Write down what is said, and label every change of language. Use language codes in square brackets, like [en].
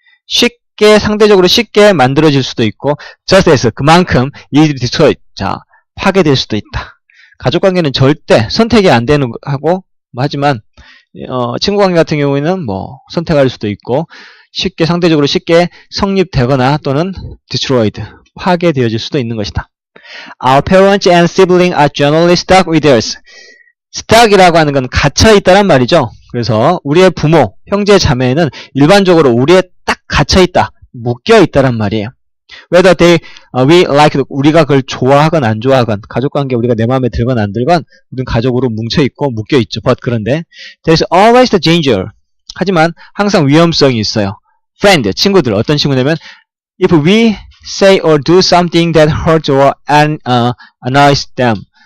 [ko] 쉽게 상대적으로 쉽게 만들어질 수도 있고 [en] just as [ko] 그만큼 [en] easily destroyed. [ko] 자, 파괴될 수도 있다. 가족 관계는 절대 선택이 안 되는 하고 하지만 친구 관계 같은 경우에는 뭐 선택할 수도 있고 쉽게 상대적으로 쉽게 성립되거나 또는 destroyed. 파괴되어질 수도 있는 것이다. [en] Our parents and siblings are generally stuck with us. [ko] stuck이라고 하는 건 갇혀있다란 말이죠. 그래서 우리의 부모, 형제, 자매는 일반적으로 우리에 딱 갇혀있다, 묶여있다란 말이에요. [en] Whether we like it, [ko] 우리가 그걸 좋아하건 안 좋아하건 가족관계 우리가 내 마음에 들건 안 들건 우리는 가족으로 뭉쳐있고 묶여있죠. [en] But [ko] 그런데 [en] there's always the danger. [ko] 하지만 항상 위험성이 있어요. Friend, 친구들. 어떤 친구냐면 [en] if we say or do something that hurts or annoys them.